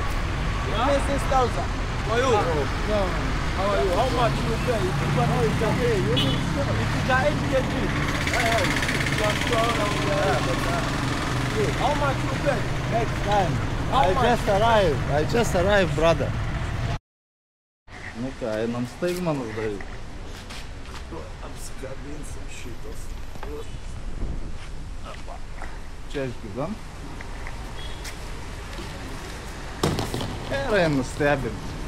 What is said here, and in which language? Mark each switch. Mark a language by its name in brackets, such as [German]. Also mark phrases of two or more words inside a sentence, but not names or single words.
[English] 6,000. For you? No. How are you? How much you pay? If you can always pay, you will sell. If you got any, how much you pay? Next time. How much? I just arrived, brother. [Lithuanian] Nu ką, einam staigmenas daryti. Apsikabinsim šitos. Čia išgydam. Ir einu stebim.